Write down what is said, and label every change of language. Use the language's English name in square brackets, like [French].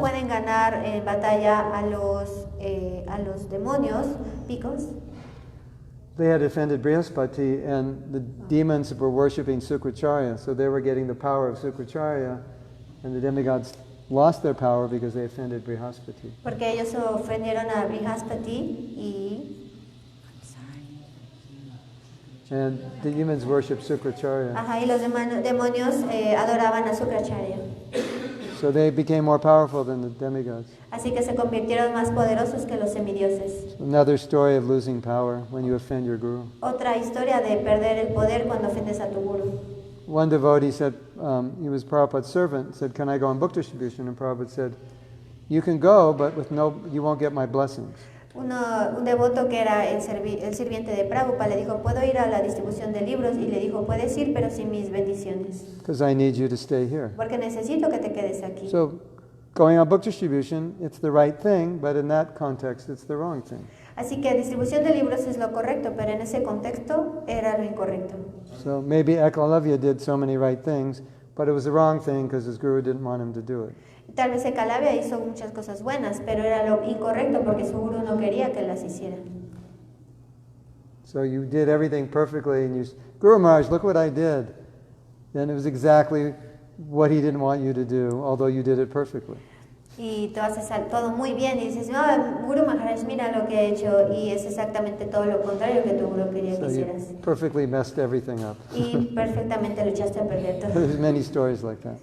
[Spanish] pueden ganar en batalla a los demonios, [English] because They had offended Brihaspati, and the demons were worshipping Sukracharya, so they were getting the power of Sukracharya, and the demigods lost their power because they offended Brihaspati. [Spanish] porque ellos ofendieron a Brihaspati y [English] And the demons worship Sukracharya. [Spanish] Ajá, y los demonios adoraban a Sukracharya. [English] So they became more powerful than the demigods. [Spanish] Así que se convirtieron más poderosos que los semidioses. [English] Another story of losing power when you offend your guru. [Spanish] Otra historia de perder el poder cuando ofendes a tu guru. [English] One devotee said, he was Prabhupada's servant, said, "Can I go on book distribution?" And Prabhupada said, "You can go, but you won't get my blessings." [Spanish] Un devoto que era el sirviente de Prabhupada le dijo, ¿puedo ir a la distribución de libros? Y le dijo, puedes ir, pero sin mis bendiciones. [English] Because I need you to stay here. [Spanish] Porque necesito que te quedes aquí. [English] So, going on book distribution, it's the right thing, but in that context, it's the wrong thing. [Spanish] Así que distribución de libros es lo correcto, pero en ese contexto era lo incorrecto. [English] So maybe Ekalavya did so many right things, but it was the wrong thing because his guru didn't want him to do it. [Spanish] Tal vez Ekalavya hizo muchas cosas buenas, pero era lo incorrecto porque su guru no quería que las hiciera. [English] So you did everything perfectly, and Guru Maharaj, look what I did. Then it was exactly what he didn't want you to do, although you did it perfectly. [Spanish] Y tú haces todo muy bien y dices, no, Guru Maharaj, mira lo que he hecho, y es exactamente todo lo contrario que tu guru quería que hicieras. [English] You perfectly messed everything up. [Spanish] Y perfectamente lo echaste a perder todo. [English] There's many stories like that.